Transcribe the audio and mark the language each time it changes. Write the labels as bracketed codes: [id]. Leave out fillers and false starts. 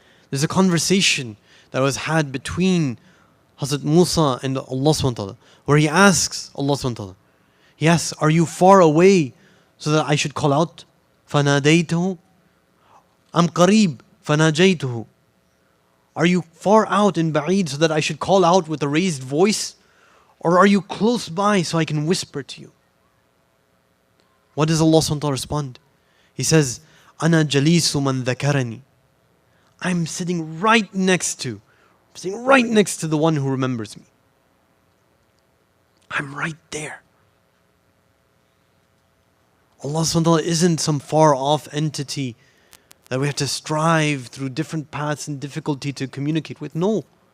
[en] There's a conversation that was had between Hazrat Musa and Allah subhanahu wa ta'ala, where he asks Allah subhanahu wa ta'ala, he asks, are you far away so that I should call out? [ar] فَنَادَيْتُهُ أَمْ قَرِيب فَنَاجَيْتُهُ. [en] Are you far out in ba'id so that I should call out with a raised voice? Or are you close by so I can whisper to you? What does Allah subhanahu wa ta'ala respond? He says, [ar] أَنَا جَلِيسُ مَنْ ذَكَرَنِي. [en] I'm sitting right next to the one who remembers me. I'm right there. Allah subhanahu wa ta'ala isn't some far off entity that we have to strive through different paths and difficulty to communicate with. No.